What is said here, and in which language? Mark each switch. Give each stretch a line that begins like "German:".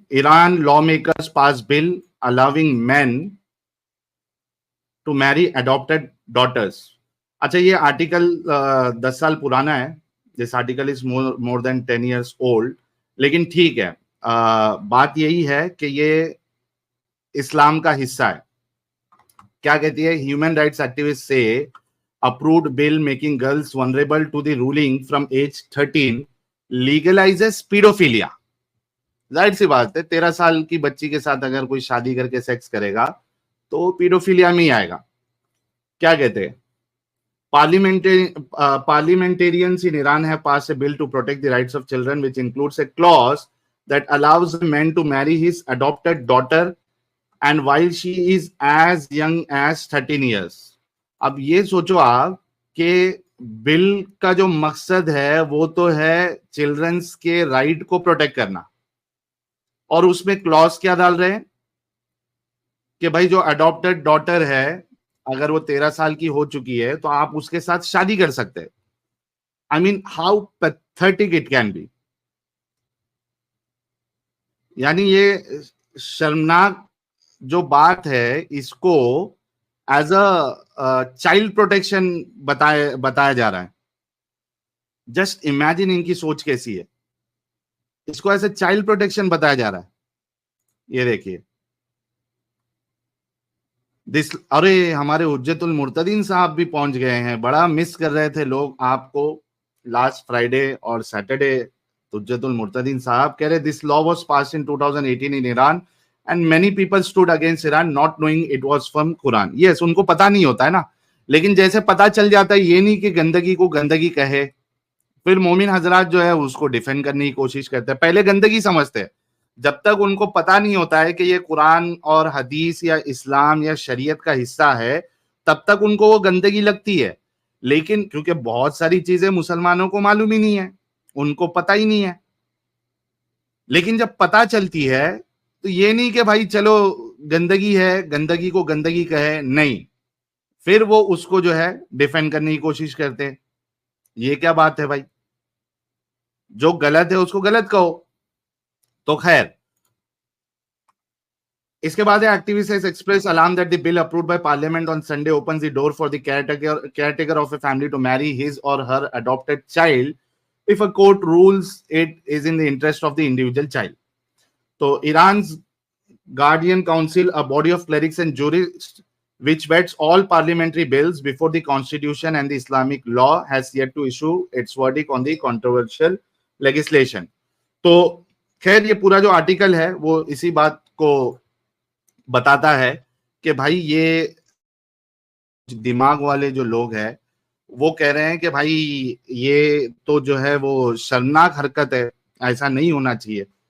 English: Iran lawmakers pass bill allowing men to marry adopted daughters.
Urdu: اچھا یہ article 10 سال پرانا ہے.
English: This article is more than 10 years old.
Urdu: لیکن ٹھیک ہے, بات یہی ہے کہ یہ اسلام کا حصہ ہے. کیا کہتی ہے؟
English: Human rights activist سے approved bill making girls vulnerable to the ruling from age 13 legalizes pedophilia.
Urdu: ظاہر سی بات ہے, 13 سال کی بچی کے ساتھ اگر کوئی شادی کر کے سیکس کرے گا تو پیڈوفیلیا میں ہی آئے گا. کیا کہتے ہیں؟
English: Parliamentarians in Iran have passed a bill to protect the rights of children, which includes a clause that allows a man to marry his adopted daughter and while she is as young as 13 years.
Urdu: اب یہ سوچو آپ کہ بل کا جو مقصد ہے وہ تو ہے چلڈرنس کے رائٹ کو پروٹیکٹ کرنا, اور اس میں کلوز کیا ڈال رہے ہیں کہ بھائی جو اڈاپٹڈ ڈاٹر ہے اگر وہ 13 سال کی ہو چکی ہے تو آپ اس کے ساتھ شادی کر سکتے.
English: I mean how pathetic it can be.
Urdu: یعنی یہ شرمناک جو بات ہے اس کو
English: as a child protection
Urdu: بتایا جا رہا ہے.
English: just imagine
Urdu: ان کی سوچ کیسی ہے. اس کو
English: as a child protection
Urdu: بتایا جا رہا ہے. یہ دیکھیے, ارے ہمارے حجت المرتدین صاحب بھی پہنچ گئے ہیں. بڑا مس کر رہے تھے لوگ آپ کو لاسٹ فرائیڈے اور سیٹرڈے. حجت المرتدین صاحب کہہ رہے
English: this law was passed in 2018 in Iran and many people stood against Iran not knowing it was from Quran. Yes,
Urdu: ان کو پتا نہیں ہوتا ہے نا, لیکن جیسے پتا چل جاتا ہے یہ نہیں کہ گندگی کو گندگی کہے, پھر مومن حضرات جو ہے اس کو ڈیفینڈ کرنے کی کوشش کرتے ہیں. پہلے گندگی سمجھتے ہیں, جب تک ان کو پتا نہیں ہوتا ہے کہ یہ قرآن اور حدیث یا اسلام یا شریعت کا حصہ ہے تب تک ان کو وہ گندگی لگتی ہے. لیکن کیونکہ بہت ساری چیزیں مسلمانوں کو معلوم ہی نہیں ہے, ان کو پتا ہی نہیں ہے. لیکن جب پتا چلتی ہے تو یہ نہیں کہ بھائی چلو گندگی ہے گندگی کو گندگی کہے, نہیں, پھر وہ اس کو جو ہے ڈیفینڈ کرنے کی کوشش کرتے ہیں. یہ کیا بات ہے بھائی؟ جو غلط ہے اس کو غلط کہو. تو خیر, اس کے بعد
English: activists has expressed alarm that the bill approved by parliament on Sunday opens the door for the caretaker of a family to marry his or her adopted child if a court rules it is in the interest of the individual child. So Iran's Guardian Council, a body of clerics and jurists which vets all parliamentary bills before the constitution and the Islamic law, has yet to issue its verdict on the controversial legislation.
Urdu: تو خیر یہ پورا جو article ہے وہ اسی بات کو بتاتا ہے کہ بھائی یہ دماغ والے جو لوگ ہیں وہ کہہ رہے ہیں کہ بھائی یہ تو جو ہے وہ شرمناک حرکت ہے, ایسا نہیں ہونا چاہیے.